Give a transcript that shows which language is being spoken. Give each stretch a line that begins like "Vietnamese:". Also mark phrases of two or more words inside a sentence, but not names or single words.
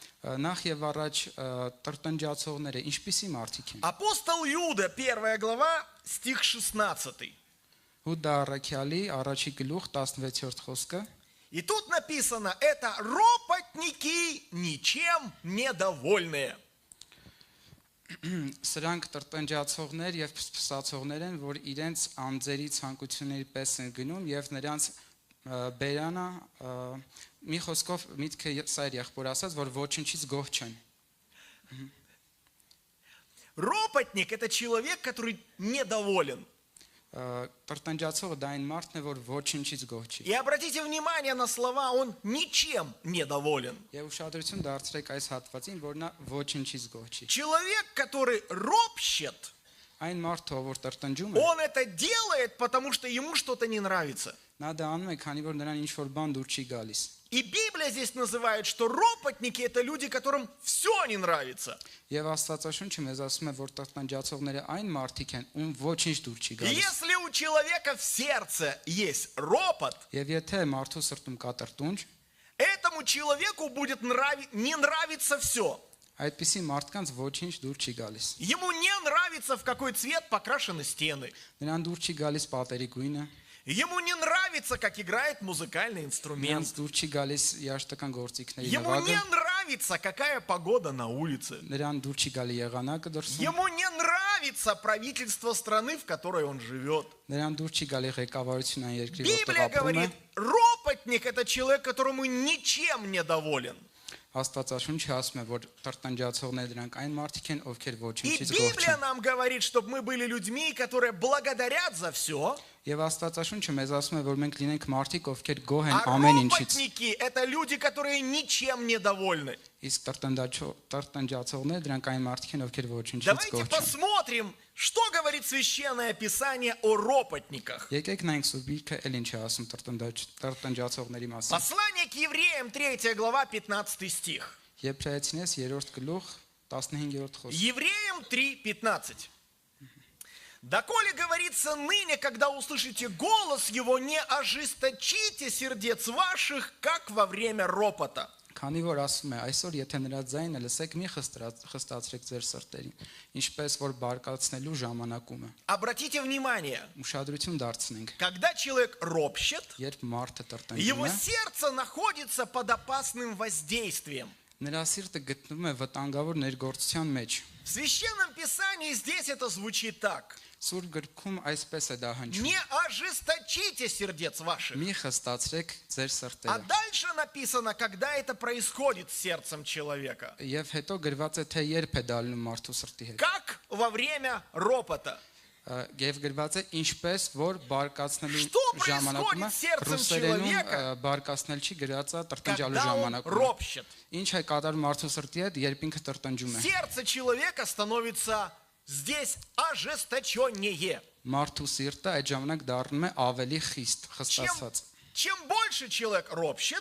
Russian: Апостол Иуда, 1 глава, стих 16. И тут написано: это ропотники, ничем недовольные.
Armenian: Սրանք տրտնջացողներ եւ փսփսացողներ են, որ իրենց անձերի ցանկությունների պես են գնում եւ նրանց բերանը մի խոսքով միտքը սա էր եղբոր ասած, որ ոչնչից գոհ չեն.
Russian: Ропотник – это человек, который недоволен.
Armenian: Տրտնջացողը դա այն մարդն է, որ ոչնչից գոհ չի.
Russian: И обратите внимание на слова: он ничем недоволен.
Armenian: Եվ ուշադրություն դարձրեք այս հատվածին, որ նա ոչնչից գոհ չի.
Russian: Человек, который ропщет,
Armenian: այն մարդը, որ տրտնջում է,
Russian: он это делает, потому что ему что-то не нравится.
Armenian: Նա դա անում է, քանի որ նրան ինչ-որ բան դուր չի галիս.
Russian: И Библия здесь называет, что ропотники – это люди, которым все не нравится.
Armenian: Եվ Աստվածաշունչը մեզ ասում է, որ տրտնջացողները այն մարդիկ են, ում ոչինչ դուր չի գալիս.
Russian: Если у человека в сердце есть ропот,
Armenian: Եվ եթե մարդու սրտում կա տրտունջ,
Russian: этому человеку будет не нравиться все.
Armenian: Այդպիսի մարդկանց ոչինչ դուր չի գալիս.
Russian: Ему не нравится, в какой цвет покрашены стены.
Armenian: Նրան դուր չի գալիս պատերի գույնը.
Russian: Ему не нравится, как играет музыкальный инструмент. Ему не нравится, какая погода на улице. Ему не нравится правительство страны, в которой он живет. Библия говорит: ропотник – это человек, которому ничем не доволен. И Библия нам говорит, чтобы мы были людьми, которые благодарят за все.
Armenian: Եվ Աստվածաշունչը մեզ ասում է, որ մենք լինենք մարդիկ, ովքեր գոհ են
Russian: А
Armenian: ամեն ինչից։
Russian: ропотники – это люди, которые ничем не довольны.
Armenian: Իսկ տրտնջացողները դրանք այն մարդիկ են, ովքեր ոչինչից
Russian: Давайте
Armenian: գոհ չեն։
Russian: посмотрим, что говорит Священное Писание о ропотниках.
Armenian: Եկեք նայենք Սուրբիկը էլ ինչ է ասում տրտնջացողների մասին։
Russian: Послание к евреям, 3 глава, 15 стих. Եբրայեցինես 3-րդ գլուխ 15-րդ խոսք։ Евреям 3:15. Доколе говорится ныне, когда услышите голос его, не ожесточите сердец ваших, как во время ропота.
Armenian: Քանի որ ասում է, այսօր եթե նրա ձայնը լսեք, մի խստացրեք ձեր սրտերին, ինչպես որ բարկացնելու ժամանակում է։
Russian: Обратите внимание,
Armenian: Ուշադրություն դարձնենք,
Russian: когда человек ропщет,
Armenian: երբ մարդը տրտնջում
Russian: его
Armenian: է,
Russian: сердце находится под опасным воздействием.
Armenian: նրա սիրտը գտնվում է վտանգավոր ներգործության մեջ։
Russian: В Священном Писании здесь это звучит так.
Armenian: Սուրբ գրքում այսպես է դա հնչում.
Russian: Не ожесточите сердец ваших.
Armenian: Մի խստացրեք ձեր
Russian: А
Armenian: սրտերը։
Russian: дальше написано, когда это происходит с сердцем человека.
Armenian: Եվ հետո գրված է, թե երբ է դա լինում մարդու սրտի հետ։
Russian: Как во время ропота.
Armenian: Եվ գրված է, ինչպես որ բարկացնելու
Russian: Что
Armenian: ժամանակում է,
Russian: происходит с сердцем
Armenian: ռուսերենում
Russian: человека,
Armenian: բարկացնել չի գրած է տրտնջալու
Russian: Когда он
Armenian: ժամանակում։
Russian: ропщет.
Armenian: Ինչ է կատարում մարդու սրտի հետ, երբ ինքը տրտնջում է։
Russian: Сердце человека становится здесь ожесточеннее.
Armenian: Մարդու սիրտը այդ ժամանակ դառնում է ավելի խիստ, խստացած։
Russian: Чем больше человек ропщет,